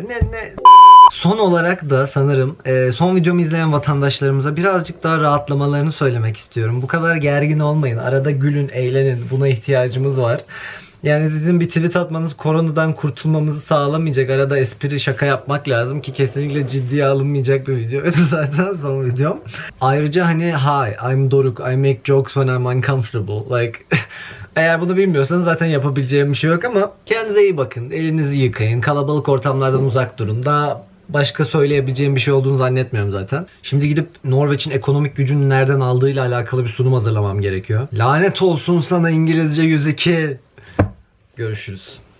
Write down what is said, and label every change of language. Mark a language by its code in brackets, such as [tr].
[tr] Ne Son olarak da sanırım son videomu izleyen vatandaşlarımıza birazcık daha rahatlamalarını söylemek istiyorum. Bu kadar gergin olmayın. Arada gülün, eğlenin. Buna ihtiyacımız var. Yani sizin bir tweet atmanız koronadan kurtulmamızı sağlamayacak. Arada espri, şaka yapmak lazım ki kesinlikle ciddiye alınmayacak bir video. Zaten son videom. Ayrıca hani [en] hi, I'm Doruk. I make jokes when I'm uncomfortable. [tr] Like eğer bunu bilmiyorsanız zaten yapabileceğim bir şey yok ama kendinize iyi bakın. Elinizi yıkayın. Kalabalık ortamlardan uzak durun. Daha başka söyleyebileceğim bir şey olduğunu zannetmiyorum zaten. Şimdi gidip Norveç'in ekonomik gücünü nereden aldığıyla alakalı bir sunum hazırlamam gerekiyor. Lanet olsun sana İngilizce 102. Görüşürüz.